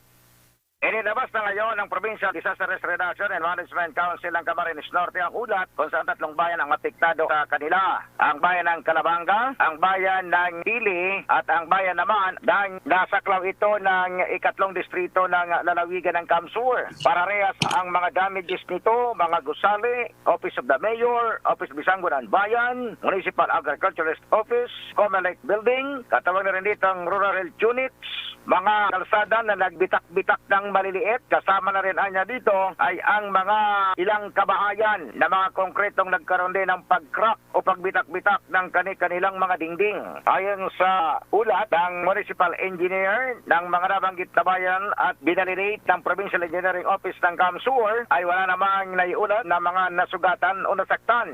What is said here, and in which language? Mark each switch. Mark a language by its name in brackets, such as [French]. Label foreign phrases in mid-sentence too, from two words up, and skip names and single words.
[Filipino] Inilabas na ngayon ng Provincial Disaster Risk Reduction and Management Council ng Camarines Norte ang ulat kung saan tatlong bayan ang apektado sa kanila. Ang bayan ng Calabanga, ang bayan ng Dili at ang bayan naman ng nasaklaw ito ng ikatlong distrito ng lalawigan ng Camsur. Pararehas ang mga damages nito, mga gusali, Office of the Mayor, Office of Bisangunan Bayan, Municipal Agriculturist Office, Comelec Building, katawag na rin dito ang Rural Health Units, mga kalsada na nagbitak-bitak ng maliliit. Kasama na rin anya dito ay ang mga ilang kabahayan na mga konkretong nagkaroon din ng pag-crack o pagbitak-bitak ng kanilang mga dingding. Ayon sa ulat ng Municipal Engineer ng mga nabanggit na bayan at binalidate ng Provincial Engineering Office ng Camsur, ay wala namang naiulat na mga nasugatan o nasaktan.